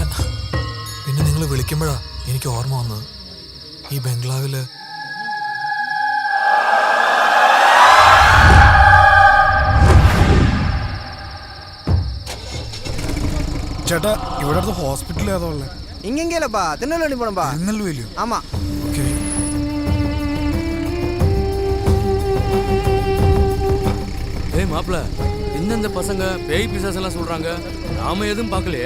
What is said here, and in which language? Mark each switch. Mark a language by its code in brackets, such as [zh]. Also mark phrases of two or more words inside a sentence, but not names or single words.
[ml] പിന്നെ നിങ്ങൾ വിളിക്കുമ്പോഴാ എനിക്ക് ഓർമ്മ വന്നത്, ഈ ബംഗ്ലാവില് ചേട്ടാ ഇവിടെ അടുത്ത് ഹോസ്പിറ്റൽ ഏതാ ഉള്ളത്? [ta] இங்கெங்கிலப்பா திருநெல்வேலி போணப்பா. [ml] തിരുനെൽവേലിയോ? [ta] ஆமா. [ml] ഓക്കേ. [ta] ஏய் மாப்ள, இந்த பசங்க பேய் பிசாசு எல்லாம் சொல்றாங்க, நாம எதுவும் பார்க்கலையே.